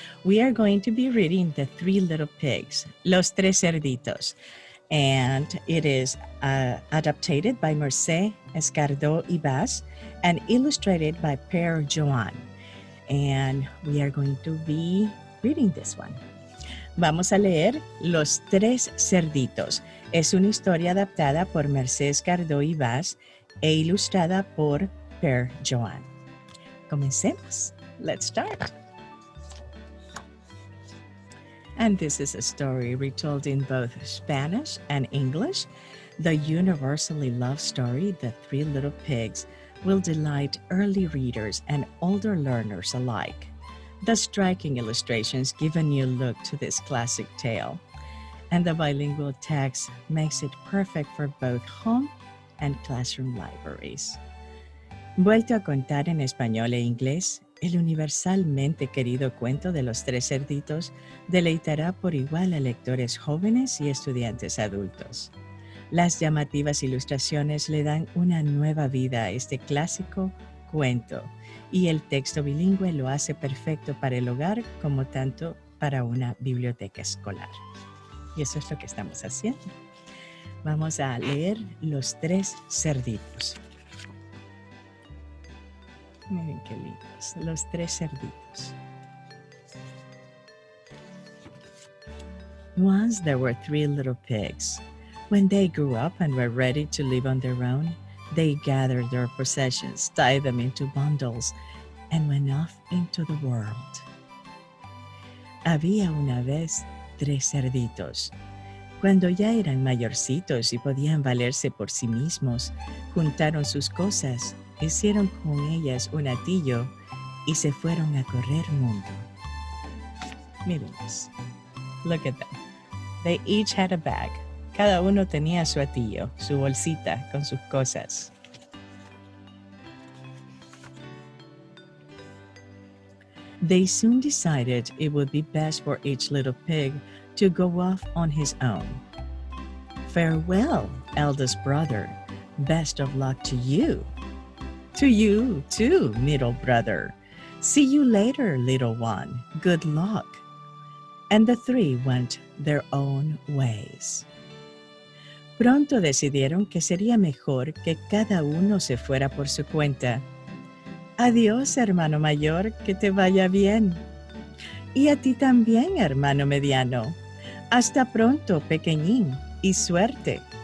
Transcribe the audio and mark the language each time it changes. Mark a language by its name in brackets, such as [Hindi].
[English] We are going to be reading The Three Little Pigs, Los Tres Cerditos, and it is adapted by Mercé Escardó y Vaz and illustrated by Per Joan. And we are going to be reading this one. [Spanish] Vamos a leer Los Tres Cerditos. Es una historia adaptada por Mercé Escardó y Vaz e ilustrada por Per Joan. Comencemos. [English] Let's start. And this is a story retold in both Spanish and English. The universally loved story, The Three Little Pigs, will delight early readers and older learners alike. The striking illustrations give a new look to this classic tale, and the bilingual text makes it perfect for both home and classroom libraries. [Spanish] Vuelto a contar en español e inglés, el universalmente querido cuento de los tres cerditos deleitará por igual a lectores jóvenes y estudiantes adultos. Las llamativas ilustraciones le dan una nueva vida a este clásico cuento y el texto bilingüe lo hace perfecto para el hogar como tanto para una biblioteca escolar. Y eso es lo que estamos haciendo. Vamos a leer Los Tres Cerditos. Miren qué lindos, Los Tres Cerditos. [English] Once there were three little pigs. When they grew up and were ready to live on their own, they gathered their possessions, tied them into bundles, and went off into the world. [Spanish] Había una vez tres cerditos. Cuando ya eran mayorcitos y podían valerse por sí mismos, juntaron sus cosas, hicieron con ellas un atillo y se fueron a correr mundo. Mírenlos. [English] Look at them. They each had a bag. [Spanish] Cada uno tenía su atillo, su bolsita con sus cosas. [English] They soon decided it would be best for each little pig to go off on his own. Farewell, eldest brother. Best of luck to you. To you, too, middle brother. See you later, little one. Good luck. And the three went their own ways. [Spanish] Pronto decidieron que sería mejor que cada uno se fuera por su cuenta. Adiós, hermano mayor, que te vaya bien. Y a ti también, hermano mediano. Hasta pronto, pequeñín, y suerte.